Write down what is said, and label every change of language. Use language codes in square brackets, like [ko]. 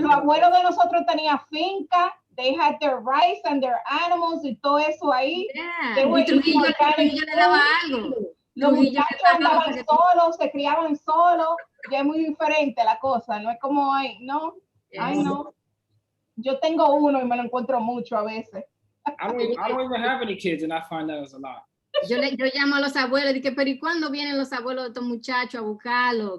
[es] Los abuelos de nosotros tenían finca. [en] They had their rice and their animals [es] y todo eso ahí. [en] Yeah. They were [es] Trujillo le daba algo. Los muchachos andaban solos, se criaban solos. Ya es muy diferente la cosa, no es como ahí, ¿no? Ay, no. Yo tengo uno y me lo encuentro mucho a veces. [en] I don't even have any kids, and I find that was a lot. [es] Yo llamo a los abuelos y dije, pero ¿y cuándo vienen los abuelos de estos muchachos a buscarlo?